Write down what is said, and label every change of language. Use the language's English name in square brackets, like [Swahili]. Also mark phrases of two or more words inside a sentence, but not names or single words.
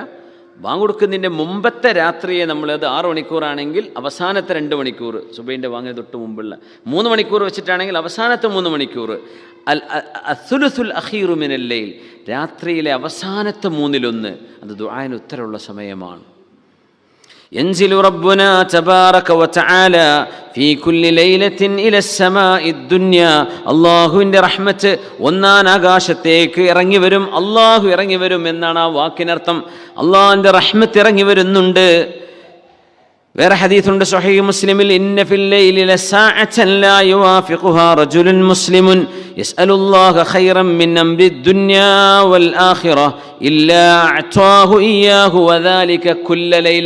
[Malayalam] ബാങ്ക് കൊടുക്കുന്നതിൻ്റെ മുമ്പത്തെ രാത്രിയെ നമ്മളത് 6 മണിക്കൂറാണെങ്കിൽ അവസാനത്തെ 2 മണിക്കൂർ, സുബഹിൻ്റെ ബാങ്കിന് തൊട്ട് മുമ്പുള്ള 3 മണിക്കൂർ വെച്ചിട്ടാണെങ്കിൽ അവസാനത്തെ 3 മണിക്കൂർ. [Arabic] الثلث الأخير من الليل, [Malayalam] രാത്രിയിലെ അവസാനത്തെ 1/3 അത് ദുആഇന് ഉത്തരമുള്ള സമയമാണ്. [Arabic] ينزل ربنا تبارك وتعالى في كل ليلة إلى السماء الدنيا. [Malayalam] അള്ളാഹുവിൻ്റെ റഹ്മത്ത് ഒന്നാം ആകാശത്തേക്ക് ഇറങ്ങി വരും. അള്ളാഹു ഇറങ്ങി വരും എന്നാണ് ആ വാക്കിനർത്ഥം. അള്ളാഹുവിൻ്റെ റഹ്മത്ത് ഇറങ്ങി വരുന്നുണ്ട്. വേറെ ഹദീസുണ്ട് സ്വഹീഹ് മുസ്ലിമിൽ, [Arabic] إن في الليل لساعة لا يوافقها رجل مسلم يسأل الله خيرا من أمر الدنيا والآخرة إلا أعطاه إياه وذلك كل ليلة.